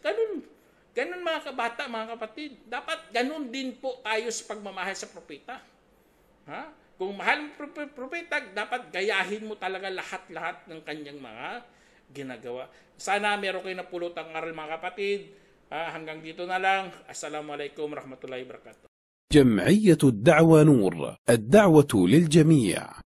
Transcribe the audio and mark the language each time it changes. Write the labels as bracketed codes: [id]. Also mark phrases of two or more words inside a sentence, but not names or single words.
[tl] Ganun mga kabata, mga kapatid. Dapat ganun din po tayo sa pagmamahal sa propeta. Kung mahal mo propeta, dapat gayahin mo talaga lahat-lahat ng kanyang mga ginagawa. Sana meron kayo napulutang aral, mga kapatid. Hanggang dito na lang. [ar] السلام عليكم ورحمة الله وبركاته. جمعية الدعوة نور، الدعوة للجميع.